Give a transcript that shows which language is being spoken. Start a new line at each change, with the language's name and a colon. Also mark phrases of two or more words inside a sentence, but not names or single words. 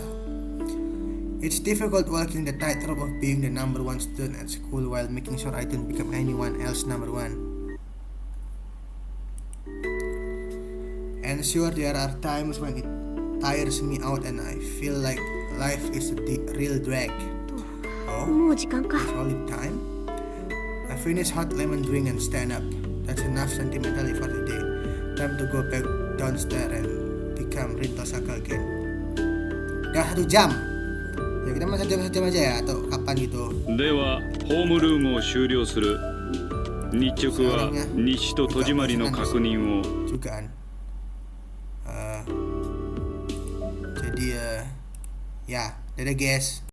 English: It's difficult walking the tightrope of being the number one student at school while making sure I don't become anyone else number one. And sure, there are times when it tires me out and I feel like life is a real drag. Oh,
Japanese: もう時間か。
English: solid time? I finish hot lemon drink and stand up. That's enough sentimentally for the day. Time to go back downstairs and become Rin Tosaka again.
Indonesian: Udah 1 jam. Ya kita masih jam aja ya atau kapan gitu.
Japanese: ではホームルームを終了する。日直は西と戸締まりの確認を。
Indonesian: Juga kan. Jadi ya, dadah guys.